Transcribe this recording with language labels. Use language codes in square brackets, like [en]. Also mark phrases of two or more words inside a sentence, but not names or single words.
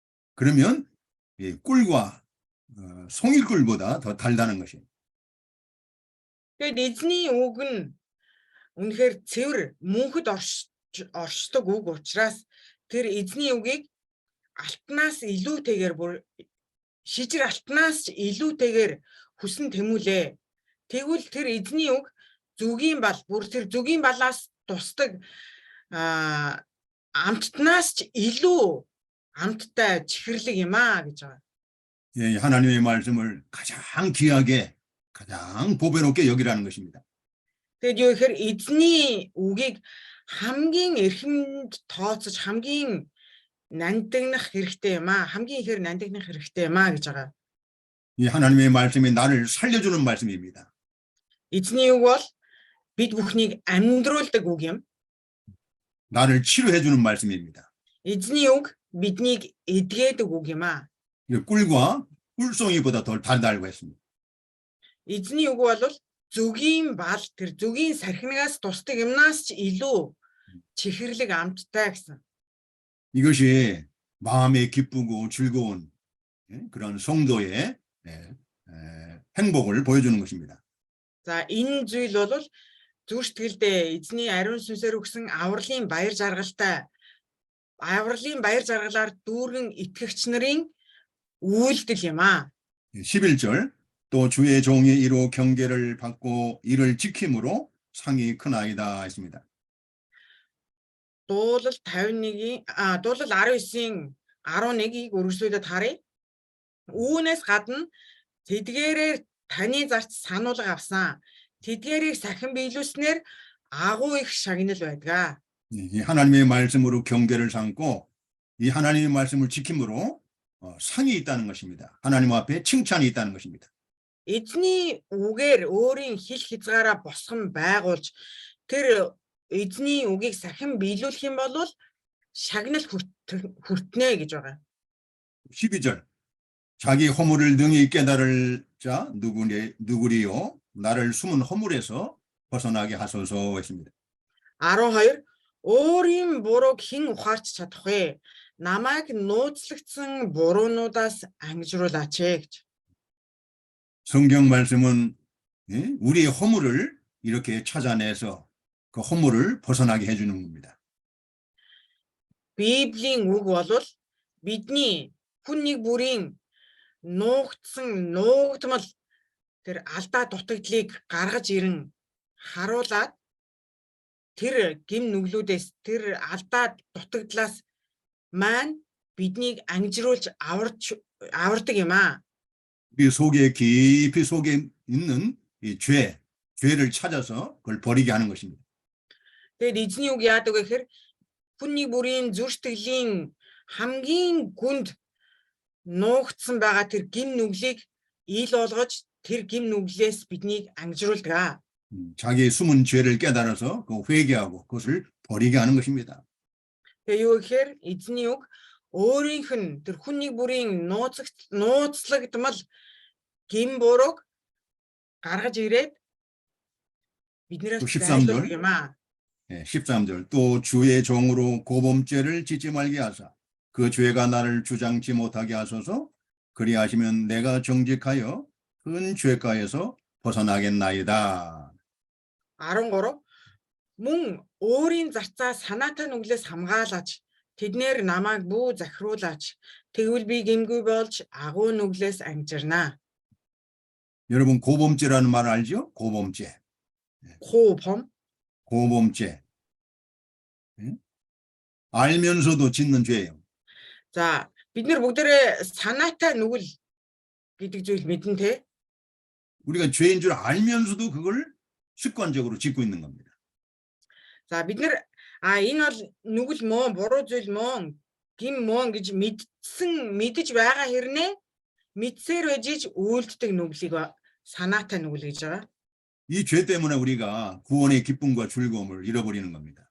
[ko] 그러면 이 꿀과 송이꿀보다 더 달다는 것이에요. [mn] Тэгээд эзний үг нь үнэхээр цэвэр мөнхөд оршдог үг учраас тэр эзний үгийг алтнаас илүүтэйгээр бүр шижир алтнаас ч илүүтэйгээр хүсэн тэмүүлээ. Тэгвэл тэр эзний үг зүгийн бал бүр тэр зүгийн балаас тусдаг амттнаас ч илүү амттай чихэрлэг юм аа гэж байгаа. [ko] 예, 하나님의 말씀을 가장 귀하게, 가장 보배롭게 여기라는 것입니다. [mn] Тэгээд юу гэхээр эзний үгийг хамгийн эрхэмд тооцож хамгийн нандинах хэрэгтэй юм аа. Хамгийн ихээр нандинах хэрэгтэй юм аа гэж байгаа. [ko] 이 하나님의 말씀이 나를 살려주는 말씀입니다. [mn] Эзний үг бол бид бүхнийг амьдруулдаг үг юм. [ko] 나를 치료해주는 말씀입니다. [mn] эзний үг биднийг эдгээдэг үг юм аа. [ko] 꿀과 꿀송이보다 더 달다고 했습니다. [mn] эзний үг бол зүгийн бал тэр зүгийн сархинаас тусдаг юмнаас ч илүү чихэрлэг амттай гэсэн. [ko] 이것이 마음에 기쁘고 즐거운 그런 성도의 행복을 보여주는 것입니다. [mn] За энэ зүйл бол зүр сэтгэлдээ эзний ариун сүнсээр өгсөн авралын баяр жаргалаар дүүргэн итгэгч нарын үйлдэл юм аа. [ko] 11절 또 주의 종이 이로 경계를 받고 이를 지킴으로 상이 크나이다 했습니다. [mn] Дуулал 19-ийн дуулал 19-ийн 11-ийг үргэлжлүүлээд харъя. Үүнээс гадна тэдгээрээр таны зарц сануулга авсан. тэдгээрийг сахин биелүүлснээр агуу их шагнал байдаг. [ko] 이 하나님의 말씀으로 경계를 삼고 이 하나님의 말씀을 지킴으로 상이 있다는 것입니다. 하나님 앞에 칭찬이 있다는 것입니다. [mn] Эзний үгээр өөрийн хил хязгаараа босгон байгуулж тэр эзний үгийг сахин биелүүлэх юм бол шагнал хүртнэ гэж байгаа. [ko] 12절 자기 허물을 능히 깨달을 자 누구리요 나를 숨은 허물에서 벗어나게 하소서 했습니다. [mn] 12 өөрийн бурууг хэн ухаарч чадах вэ? Намайг нууцлагдсан буруунуудаас ангижруулаач гэж. [ko] 성경 말씀은 우리의 허물을 이렇게 찾아내서 그 허물을 벗어나게 해주는 겁니다. [mn] Библийн үг бол бидний хүн нэг бүрийн нуугдмал тэр алдаа дутагдлыг гаргаж ирэн харуулад тэр гим нүглүүдээс тэр алдаа дутагдлаас маань биднийг ангижруулж авардаг юм аа. [ko] 우리 속에 깊이 속에 있는 이 죄를 찾아서 그걸 버리게 하는 것입니다. [mn] Тэгээд эзний үг яадаг вэ гэхээр хүний бүрийн зүрх сэтгэлийн хамгийн гүнд нуугдсан байгаа тэр гим нүглийг ил болгож тэр гим нүглээс биднийг ангижруулдаг. [ko] 자기의 숨은 죄를 깨달아서 그 회개하고 그것을 버리게 하는 것입니다. [mn] Тэгээд юу гэхээр эзний үг өөрийнх нь тэр хүний бүрийн нууцлагдмал гим бурууг гаргаж ирээд биднээс зайлуулдаг юм аа. [ko] 13절 또 주의 종으로 고범죄를 짓지 말게 하사 그 죄가 나를 주장치 못하게 하소서 그리하시면 내가 정직하여 큰 죄가에서 벗어나겠나이다. [mn] 13 мөн өөрийн зарцаа санаатай нүглээс хамгаалаач тэднэр намайг бүү захируулаач тэгвэл би гимгүй болж агуу нүглээс ангижирнаа. [ko] 여러분 고범죄라는 말 알죠? 고범죄. 고범죄. 알면서도 짓는 죄예요. [mn] За бид нар бүгдээрээ санаатай нүгэл гэдэг зүйл мэдэн тэ. [ko] 우리가 죄인 줄 알면서도 그걸 습관적으로 짓고 있는 겁니다. [mn] За бид нар энэ бол нүгэл мөн буруу зүйл мөн гим мөн гэж мэдж байгаа хэрнээ мэдсээр байж үйлддэг нүглийг санаатай нүгэл гэж байгаа. [ko] 이 죄 때문에 우리가 구원의 기쁨과 즐거움을 잃어버리는 겁니다.